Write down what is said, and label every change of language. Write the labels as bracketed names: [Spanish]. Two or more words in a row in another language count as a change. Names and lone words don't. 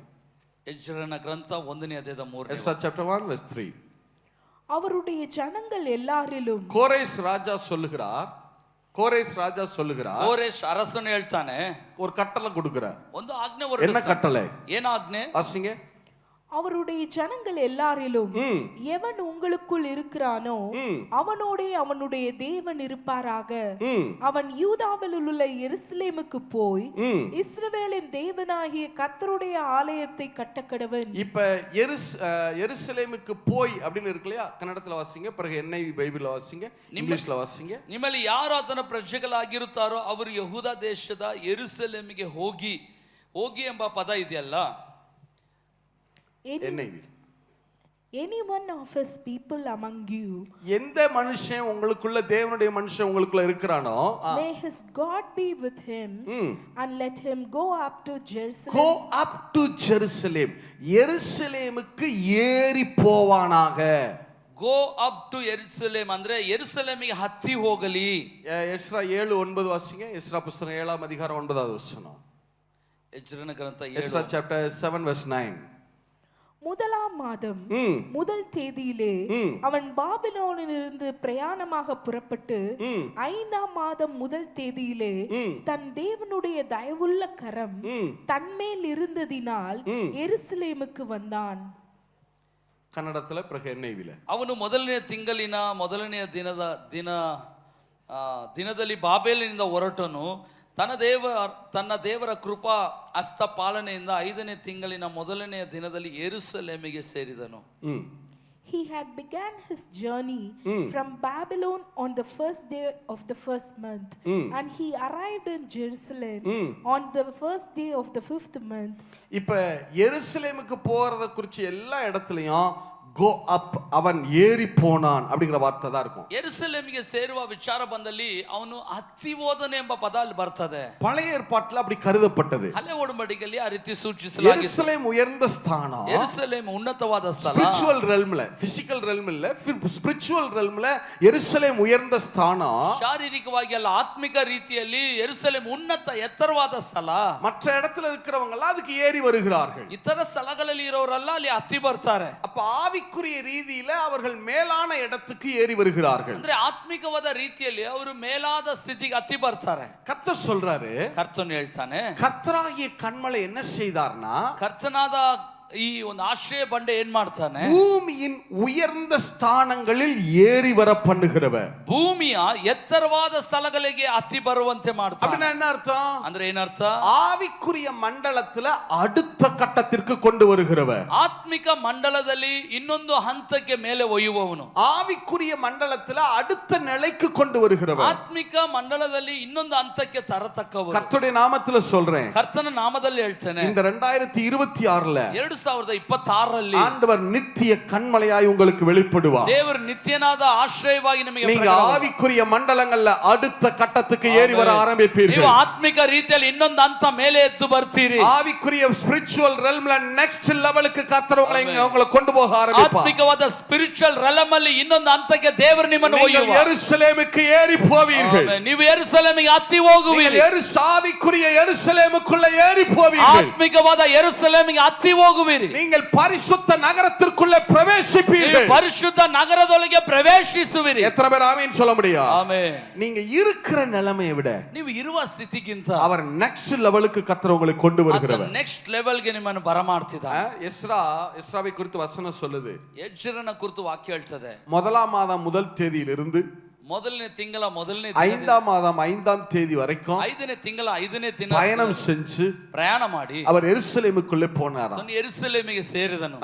[Kannada] ಎಜ್ರನ ಗ್ರಂಥ 1ನೇ ಅಧ್ಯಾಯದ 3. [English] எஸ்ரா chapter 1 verse 3. [Tamil] அவருடைய ஜனங்கள் எல்லாரிலும் கோரேஸ் ராஜா சொல்லுகிறார், [Kannada] ಕೋರೇಶ್ ಅರಸನು ಹೇಳ್ತಾನೆ, [Tamil] ஒரு கட்டளை கொடுக்கிறார். [Kannada] ಒಂದು ಆಜ್ಞೆ [Tamil] என்ன [Kannada] ಹೊರಡಿಸ್ತಾನೆ. [Tamil] கட்டளை? [Kannada] ಏನು ಆಜ್ಞೆ? [Tamil] வாசிங்க. அவருடைய ஜனங்கள் எல்லாரிலும் எவன் உங்களுக்குள் இருக்கிறானோ அவனோடே அவனுடைய தேவன் இருப்பாராக. அவன் யூதாவில் உள்ள எருசலேமுக்கு போய் இஸ்ரவேலின் தேவனாகிய கர்த்தருடைய ஆலயத்தை கட்டக்கடவன். இப்ப எருசலேமுக்கு போய் அப்படின்னு இருக்கு இல்லையா? கன்னடத்துல வாசிங்க, பிறகு NIV பைபிள்ல வாசிங்க, இங்கிலீஷ்ல வாசிங்க. [Kannada] ನಿಮ್ಮಲ್ಲಿ ಯಾರು ಆತನ ಪ್ರಜೆಗಳಾಗಿರುತ್ತಾರೋ ಅವರು ಯಹೂದ ದೇಶದ ಯೆರೂಸಲೇಮಿಗೆ ಹೋಗಿ ಎಂಬ ಪದ ಇದೆಯಲ್ಲ, [English] Any one of his people among you, [Tamil] எந்த மனுஷன் உங்களுக்குள்ள, தேவனுடைய மனுஷன் உங்களுக்குள்ள இருக்கிறானோ, [English] may his God be with him and let him go up to Jerusalem. Go up to Jerusalem. [Tamil] எருசலேமுக்கு ஏறி போவானாக. [English] Go up to Jerusalem [Kannada] ಅಂದ್ರೆ ಯೆರೂಸಲೇಮಿಗೆ ಹತ್ತಿ ಹೋಗಲಿ. [Tamil] எஸ்ரா 7:9 வாசிங்க. எஸ்ரா புத்தகம் 7ஆம் அதிகாரம் 9வது வசனம். எஸ்ரா கிரந்த [English] எஸ்ரா chapter 7 verse 9. [Tamil] முதலாம் மாதம் முதல் தேதியிலே அவன் பாபிலோனிலிருந்து பிரயாணமாக புறப்பட்டு 5ஆம் மாதம் முதல் தேதியிலே தன் தேவனுடைய தயவுள்ள கரம் தன்மேல் இருந்ததினால் எருசலேமுக்கு வந்தான். ಕನ್ನಡத்துல பிறகு NIVல [Kannada] ಅವನು ಮೊದಲನೇ ತಿಂಗಳಿನ ಮೊದಲನೆಯ ದಿನದಲ್ಲಿ ಬಾಬೇಲಿನಿಂದ ಹೊರಟನು. ತನ್ನ ದೇವರ ಕೃಪಾ ಹಸ್ತ ಪಾಲನೆಯಿಂದ 5ನೇ ತಿಂಗಳಿನ ಮೊದಲನೆಯ ದಿನದಲ್ಲಿ ಯೆರೂಸಲೇಮಿಗೆ ಸೇರಿದನು. [English] he had began his journey from Babylon on the first day of the first month, and he arrived in Jerusalem on the first day of the fifth month. [Tamil] இப்ப எருசலேமுக்கு போறத குறிச்சு எல்லா இடத்துலயும் [English] go up, [Tamil] அவன் ஏறி போனான் அப்படிங்கிற வார்த்தை தான் இருக்கும். [Kannada] ಯೆರೂಸಲೇಮಿಗೆ ಸೇರುವ ವಿಚಾರ ಬಂದಲ್ಲಿ ಅವನು ಹತ್ತಿ ಹೋದನೆ ಎಂಬ ಪದ ಅಲ್ಲಿ ಬರ್ತದೆ. [Tamil] பழைய ஏற்பாட்டுல அப்படி கருதப்பட்டது. [Kannada] ಹಳೆ ಒಡಂಬಡಿಕೆಯಲ್ಲಿ ಆ ರೀತಿ ಸೂಚಿಸಲಾಗಿದೆ. [Tamil] எருசலேம் உயர்ந்த ஸ்தானம். [Kannada] ಯೆರೂಸಲೇಮ್ ಉನ್ನತವಾದ ಸ್ಥಳ. [English] spiritual realm, physical realm [Tamil] இல்ல, [English] spiritual realm [Tamil] எருசலேம் உயர்ந்த ஸ்தானம். [Kannada] ಶಾರೀರಿಕವಾಗಿ ಅಲ್ಲ, ಆತ್ಮಿಕ ರೀತಿಯಲ್ಲಿ ಯೆರೂಸಲೇಮ್ ಉನ್ನತ ಎತ್ತರವಾದ ಸ್ಥಳ. [Tamil] மற்ற இடத்துல இருக்கிறவங்க எல்லாம் அதுக்கு ஏறி வருகிறார்கள். [Kannada] ಇತರ ಸ್ಥಳಗಳಲ್ಲಿ ಇರೋರೆಲ್ಲ ಅಲ್ಲಿ ಹತ್ತಿ ಬರ್ತಾರೆ. [Tamil] அப்ப ஆவிக்குரிய ரீதியில அவர்கள் மேலான இடத்துக்கு ஏறி வருகிறார்கள். [Kannada] ಅಂದ್ರೆ ಆತ್ಮಿಕವಾದ ರೀತಿಯಲ್ಲಿ ಅವರು ಮೇಲಾದ ಸ್ಥಿತಿಗೆ ಹತ್ತಿ ಬರ್ತಾರೆ. [Tamil] கர்த்தர் சொல்றாரு, [Kannada] ಕರ್ತನು ಹೇಳ್ತಾನೆ, [Tamil] கர்த்தராகிய கண்மலை என்ன செய்தார்னா, [Kannada] ಕರ್ತನಾದ ಈ ಒಂದು ಆಶ್ರಯ ಬಂಡೆ ಏನ್ ಮಾಡ್ತಾನೆ, [Tamil] பூமியின் உயர்ந்த ஸ்தானங்களில் ஏறி வர பண்ணுகிறவர். [Kannada] ಭೂಮಿಯ ಎತ್ತರವಾದ ಸ್ಥಳಗಳಿಗೆ ಹತ್ತಿ ಬರುವಂತೆ ಮಾಡ್ತಾನೆ. [Tamil] அப்படின்னா என்ன அர்த்தம்? [Kannada] ಅಂದ್ರೆ ಏನರ್ಥ? [Tamil] ஆவிக்குரிய மண்டலத்துல அடுத்த கட்டத்திற்கு கொண்டு வருகிறவர். [Kannada] ಆತ್ಮಿಕ ಮಂಡಲದಲ್ಲಿ ಇನ್ನೊಂದು ಹಂತಕ್ಕೆ ಮೇಲೆ ಒಯ್ಯುವವನು. [Tamil] ஆவிக்குரிய மண்டலத்துல அடுத்த நிலைக்கு கொண்டு வருகிறவர். [Kannada] ಆತ್ಮಿಕ ಮಂಡಲದಲ್ಲಿ ಇನ್ನೊಂದು ಹಂತಕ್ಕೆ ತರತಕ್ಕವನು. [Tamil] கர்த்தருடைய நாமத்துல சொல்றேன், [Kannada] ಕರ್ತನ ನಾಮದಲ್ಲಿ ಹೇಳ್ತೇನೆ, [Tamil] இந்த 2026ல [Kannada] 2026ರಲ್ಲಿ [Tamil] ஆண்டவர் நித்திய கண்மலையாய் உங்களுக்கு வெளிப்படுவார். [Kannada] ದೇವರು ನಿತ್ಯನಾದ ಆಶ್ರಯವಾಗಿ ನಿಮಗೆ [Tamil] நீங்க ஆவிக்குரிய மண்டலங்கள்ல அடுத்த கட்டத்துக்கு ஏறி வர ஆரம்பிப்பீர்கள். [Kannada] ನೀವು ಆತ್ಮಿಕ ರೀತಿಯಲ್ಲಿ ಇನ್ನೊಂದು ಹಂತ ಮೇಲೆ ಎದ್ದು ಬರ್ತೀರಿ. [Tamil] ஆவிக்குரிய [English] spiritual realm next level [Tamil] கர்த்தர் உங்களை கொண்டு போக ஆரம்பிப்பார். [Kannada] ಆತ್ಮಿಕವಾದ [English] spiritual realm [Kannada] ಅಲ್ಲಿ ಇನ್ನೊಂದು ಹಂತಕ್ಕೆ ದೇವರು ನಿಮ್ಮನ್ನು ಒಯ್ಯುವ. [Tamil] ಯೆರೂಸಲೇமுக்கு ஏறி போவீர்கள். [Kannada] ನೀವು ಯೆರೂಸಲೇಮಿಗೆ ಹತ್ತಿ ಹೋಗುವಿರಿ. [Tamil] ஆவிக்குரிய ಯೆರೂಸಲೇமுக்குள்ள ஏறி போவீர்கள். [Kannada] ಆತ್ಮಿಕವಾದ ಯೆರೂಸಲೇಮಿಗೆ ಹತ್ತಿ ಹೋಗುವಿರಿ. [Tamil] நீங்கள் பரிசுத்த நகரத்திற்குள்ளே பிரவேசிப்பீர்கள். [Kannada] ಪರಿಶುದ್ಧ ನಗರದೊಳಗೆ ಪ್ರವೇಶಿಸುವಿರಿ. [Tamil] எத்தனை பேர் ஆமென் சொல்ல முடியும்? [Kannada] ಆಮೆನ್. [Tamil] நீங்க இருக்கிற நிலைமையை விட [Kannada] ನೀವು ಇರುವ ಸ್ಥಿತಿಗಿಂತ [Tamil] அவர் [English] next level [Tamil] கர்த்தர் உங்களை கொண்டு வருகிறவர். [English] next level [Kannada] ನಿಮ್ಮನ್ನು ಬರಮಾಡ್ತಿದ್ದಾನೆ. [Tamil] எஸ்ராவை குறித்து வசனம் சொல்லுது, [Kannada] ಎಜ್ರನ ಕುರಿತು ವಾಕ್ಯ ಹೇಳ್ತದೆ, [Tamil] முதலாம் மாதம் முதல் தேதியிலிருந்து [Kannada] ಮೊದಲನೇ ತಿಂಗಳ ಮೊದಲನೇ [Tamil] 5ஆம் மாதம் 5ஆம் தேதி வரைக்கும் [Kannada] 5ನೇ ತಿಂಗಳ 5ನೇ ದಿನ [Tamil] பயணம் செஞ்சு [Kannada] ಪ್ರಯಾಣ ಮಾಡಿ [Tamil] அவர் எருசலேமுக்குள்ளே போனாராம். [Kannada] ಅವನು ಯೆರೂಸಲೇಮಿಗೆ ಸೇರಿದನು.